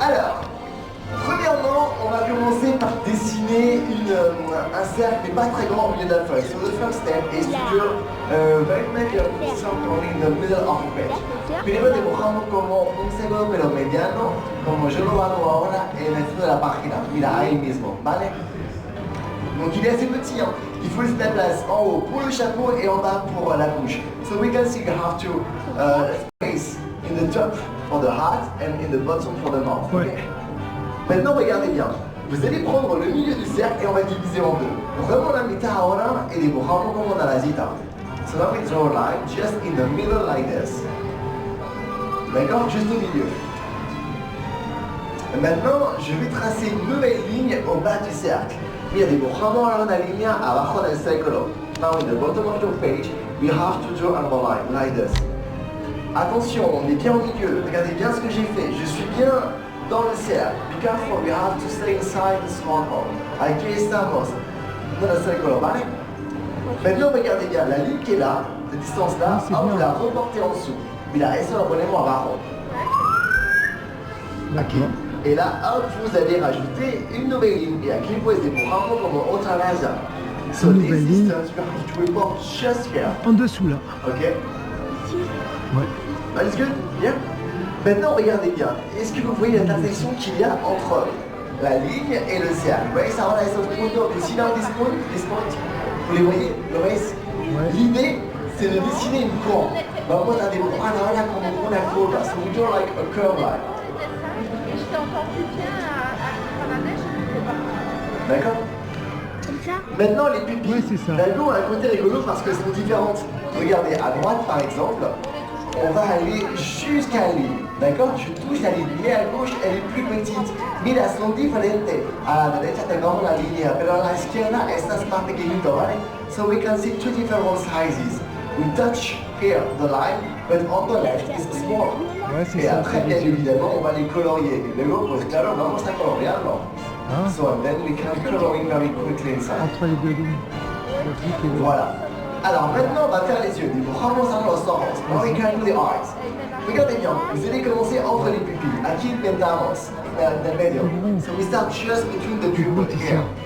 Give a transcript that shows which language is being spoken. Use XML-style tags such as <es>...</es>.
<fr>Alors, premièrement, on va commencer par dessiner un cercle, mais pas très grand au milieu de la feuille.</fr> <en>So the first step is to do make a circle in the middle of the page.</en> <es>Primero dibujamos como un círculo pero mediano, como yo lo hago ahora en el centro de la página. Mira, ahí mismo, ¿vale?</es> <fr>Donc il est assez petit, hein. Il faut se déplacer en haut pour le chapeau et en bas pour la bouche.</fr> <en>So we can see you have to space in the top for the heart and in the bottom for the mouth.</en> <fr>Ouais. Okay? Maintenant, regardez bien. Vous allez prendre le milieu du cercle et on va diviser en deux.</fr> <es>Vraiment la mitad ahora y dibujamos como una rayita.</es> <en>So now we draw a line just in the middle like this.</en> <fr>D'accord? Juste au milieu. Et maintenant, je vais tracer une nouvelle ligne au bas du cercle.</fr> <es>Mira, dibujamos ahora una línea abajo del círculo.</es> <en>Now in the bottom of your page, we have to draw another line like this.</en> <fr>Attention, on est bien au milieu. Regardez bien ce que j'ai fait. Je suis bien dans le cercle.</fr> <en>Be careful, we have to stay inside the circle.</en> <es>Aquí estamos.</es> <fr>Dans le</fr> <es>círculo, ¿vale?</es> <fr>Maintenant, regardez bien, la ligne qui est là, cette distance-là, c'est on bien. la reporter en dessous.</fr> <es>Mira, eso lo ponemos abajo.</es> <fr>D'accord. Et là, hop, vous allez rajouter une nouvelle ligne.</fr> <es>Et aquí pues dibujamos como otra raya.</es> <en>So</en> <fr>Une</fr> <en>this</en> <fr>nouvelle ligne.</fr> <en>distance, you have to report just here.</en> <fr>En dessous, là. Ok? Ouais.</fr> <en>That's good? Yeah?</en> <fr>Maintenant, regardez bien. Est-ce que vous voyez l'intersection qu'il y a entre la ligne et le cercle?</fr> <es>¿Veis ahora esos puntos?</es> <en>You see now this point?</en> <fr>Vous les voyez?</fr> <es>¿Lo veis?</es> <fr>Ouais. L'idée, c'est de dessiner une courbe.</fr> <es>Vamos a dibujar ahora como una curva.</es> <en>So we draw like a curve line.</en> <fr>J'étais encore plus bien à la neige, je ne sais pas. D'accord? Comme ça? Maintenant, les pupilles. Oui, c'est ça. Elles ont un côté rigolo parce qu'elles sont différentes. Regardez, à droite, par exemple, on va aller jusqu'à la ligne. D'accord? Je touche la ligne. Mais à gauche, elle est plus petite.</fr> <es>Mira, son diferentes. A la derecha tenemos la línea, pero a la izquierda esta es más pequeñito, ¿vale?</es> <en>So we can see two different sizes. We touch here the line, but on the left is small.</en> <fr>Ouais, c'est Et ça. après, bien évidemment, on va les colorier.</fr> <es>Et luego, pues claro, vamos a colorearlo.</es> <fr>Hein?</fr> <en>So and then we can coloring very quickly inside.</en> <fr>Entre les deux lignes. Le flic et le... Voilà. Alors maintenant, on va faire les yeux.</fr> <es>Dibujamos a los ojos.</es> <en>Now we can do the eyes.</en> <fr>Regardez bien, vous allez commencer entre les pupilles.</fr> <es>Aquí intentamos, del medio.</es> <en>So we start just between the pupils here.</en>